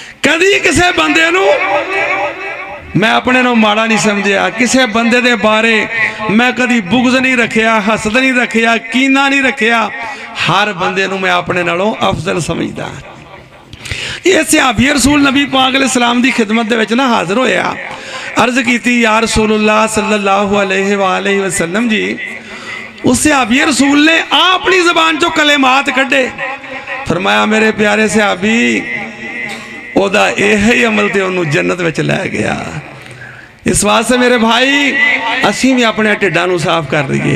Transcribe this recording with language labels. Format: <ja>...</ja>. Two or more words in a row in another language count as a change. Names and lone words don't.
<pa>کدی کسی بندے نوں میں اپنے نوں ماڑا نہیں سمجھیا، کسی بندے دے بارے میں کدی بغض نہیں رکھیا، حسد نہیں رکھیا، کینہ نہیں رکھیا. ہر بندے نوں میں اپنے نالوں افضل سمجھدا. یہ صحابی رسول نبی پاک علیہ السلام دی خدمت دے وچ نا حاضر ہویا، عرض کیتی</pa> <ar>يا رسول الله صلى الله عليه وسلم</ar> <pa>جی. اس صحابی رسول نے اپنی زبان چوں کلمات کڈھے، فرمایا میرے پیارے صحابی اودا یہی عمل تے انہوں نے جنت وچ لے گیا. اس واسطے میرے بھائی اسیں بھی اپنے ڈھڈاں نوں صاف کر لئیے.</pa>